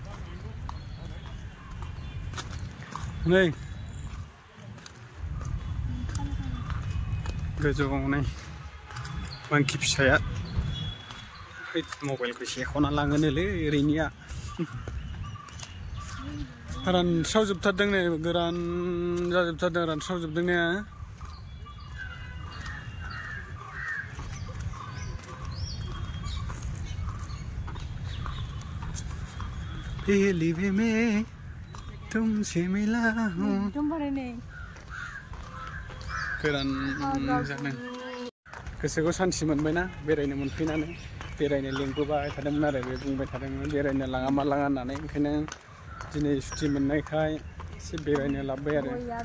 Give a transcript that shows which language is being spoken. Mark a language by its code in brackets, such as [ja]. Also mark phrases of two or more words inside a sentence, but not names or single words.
[brx] गोजौआव नै मांखि फिसाया मबाइलखौ सेख'ना लाङोनोलै ओरैनिया रानस्रावजोबथारदों नै गोरान जाजोबथारदों रानस्रावजोबदों [hi] ने पहली भी मैं तुमसे मिला हूँ [brx] गोरान जादों गोसोखौ सान्थि मोनबायना बेरायनो मोनफैनानै बेरायनो लिंबोबाय थादोंमोन आरो बे बुंबाय थादोंमोन बेरायनो लाङा मा लाङा होननानै ओंखायनो दिनै सुथि मोननायखाय एसे बेरायनो लाबोबाय आरो